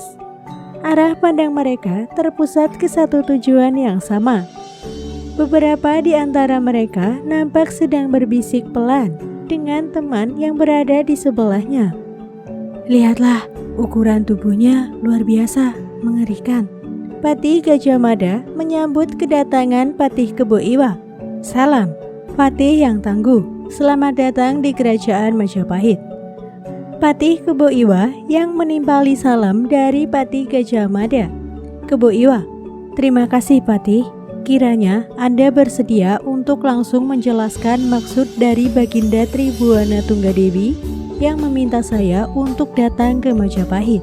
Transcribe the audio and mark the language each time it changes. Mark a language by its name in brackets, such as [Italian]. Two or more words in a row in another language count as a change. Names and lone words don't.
[Indonesian] Arah pandang mereka terpusat ke satu tujuan yang sama. Beberapa di antara mereka nampak sedang berbisik pelan dengan teman yang berada di sebelahnya. "Lihatlah, ukuran tubuhnya luar biasa, mengerikan." Patih Gajah Mada menyambut kedatangan Patih Kebo Iwa. "Salam, Patih yang tangguh, selamat datang di Kerajaan Majapahit." Patih Kebo Iwa yang menimpali salam dari Patih Gajah Mada. "Kebo Iwa, terima kasih Patih. Kiranya Anda bersedia untuk langsung menjelaskan maksud dari Baginda Tribhuwana Tunggadewi yang meminta saya untuk datang ke Majapahit."